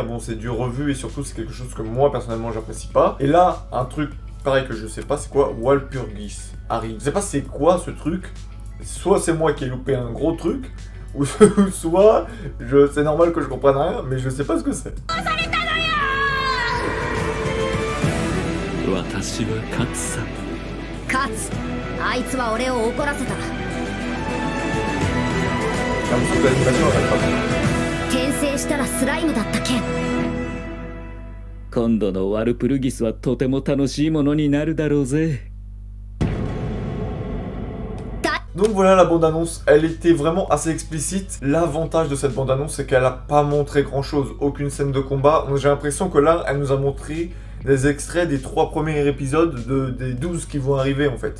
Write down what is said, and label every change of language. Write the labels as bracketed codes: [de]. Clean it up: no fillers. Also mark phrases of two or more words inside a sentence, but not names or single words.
[fr] Bon, c'est du revu, et surtout c'est quelque chose que moi personnellement j'apprécie pas. Et là, un truc pareil que je sais pas, c'est quoi? Walpurgis arrive. Je sais pas c'est quoi ce truc. Soit c'est moi qui ai loupé un gros truc, ou soit c'est normal que je comprenne rien, mais je sais pas ce que c'est. [ja] 私は勝つさ。勝つ。あいつは俺を怒らせた。 [fr] l'impression que l'animation elle va pas. [ja] 転生したらスライムだった件。今度のワルプルギスはとても楽しいものになるだろうぜ。 [fr] Donc voilà, la bande-annonce, elle était vraiment assez explicite. L'avantage de cette bande-annonce, c'est qu'elle a pas montré grand-chose, aucune scène de combat. J'ai l'impression que là, elle nous a montré des extraits des 3 premiers épisodes des 12 qui vont arriver en fait.